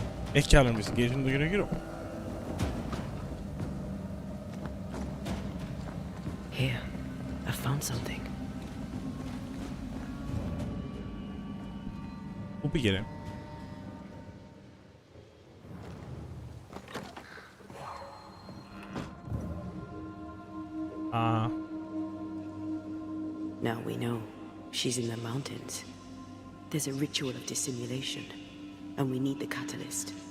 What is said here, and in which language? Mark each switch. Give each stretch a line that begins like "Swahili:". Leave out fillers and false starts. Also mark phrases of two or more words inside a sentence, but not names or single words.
Greek: Έχει κι άλλο investigation το γύρω-γύρω.
English: Here, I found something.
Greek: Πού πήγε ρε?
English: Now we know she's in the mountains. There's a ritual of dissimulation, and we need the catalyst.